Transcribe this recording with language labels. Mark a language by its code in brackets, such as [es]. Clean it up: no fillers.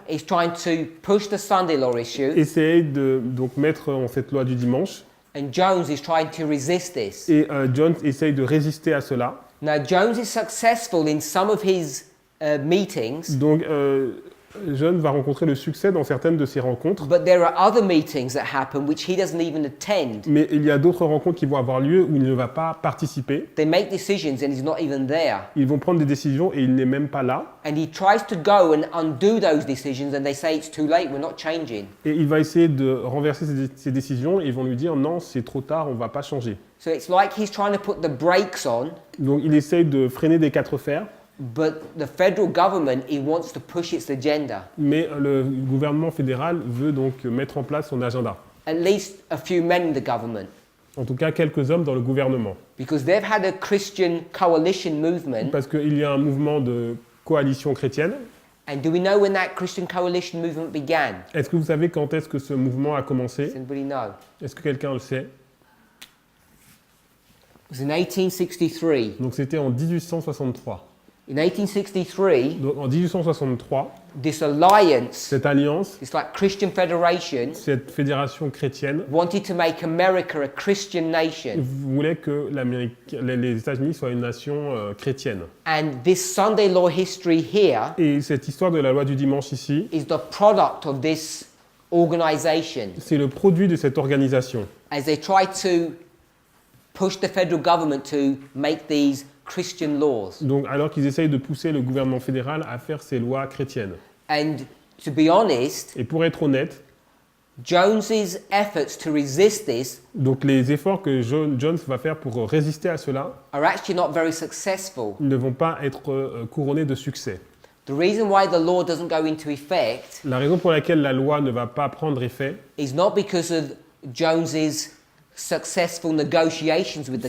[en] is trying to push the Sunday law issue, [fr] essaye de donc, mettre en cette loi du dimanche [en] and Jones is trying to resist this. [fr] et Jones essaye de résister à cela. [en] Now, Jones is successful in some of his meetings, [fr] Donc John va rencontrer le succès dans certaines de ses rencontres, [en] But there are other meetings that happen which he doesn't even attend. [fr] mais il y a d'autres rencontres qui vont avoir lieu où il ne va pas participer. [en] They make decisions and he's not even there. [fr] Ils vont prendre des décisions et il n'est même pas là. [en] And he tries to go and undo those decisions and they say it's too late, we're not changing. [fr] Et il va essayer de renverser ses décisions et ils vont lui dire non, c'est trop tard, on ne va pas changer. [en] So it's like he's trying to put the brakes on, [fr] Donc il essaye de freiner des quatre fers, [en] but the federal government, he wants to push its agenda. [fr] mais le gouvernement fédéral veut donc mettre en place son agenda. [en] At least a few men in the government. [fr] En tout cas, quelques hommes dans le gouvernement. [en] Because they've had a Christian coalition movement. [fr] Parce qu'il y a un mouvement de coalition chrétienne. [en] And do we know when that Christian coalition movement began? [fr] Est-ce que vous savez quand est-ce que ce mouvement a [en] Does [fr] commencé? [en] anybody know? [fr] Est-ce que quelqu'un le sait? [en] It was in 1863. [fr] Donc c'était en 1863. [en] In 1863, [fr] Donc en 1863, [en] this alliance, [fr] cette alliance, [en] this like Christian federation, [fr] cette fédération chrétienne, [en] wanted to make America a Christian nation. [fr] voulait que les États-Unis soient une nation chrétienne. [en] And this Sunday law history here [fr] Et cette histoire de la loi du dimanche ici, [en] is the product of this organization [fr] c'est le produit de cette organisation. [en] as they try to push the federal government to make these Christian laws. [fr] Donc alors qu'ils essayent de pousser le gouvernement fédéral à faire ces lois chrétiennes. [en] And to be honest, [fr] Et pour être honnête, [en] Jones's efforts to resist this [fr] donc les efforts que Jones va faire pour résister à cela [en] are actually not very successful. [fr] ne vont pas être couronnés de succès. [en] The reason why the law doesn't go into effect [fr] La raison pour laquelle la loi ne va pas prendre effet, [en] is not because of Jones's successful negotiations with the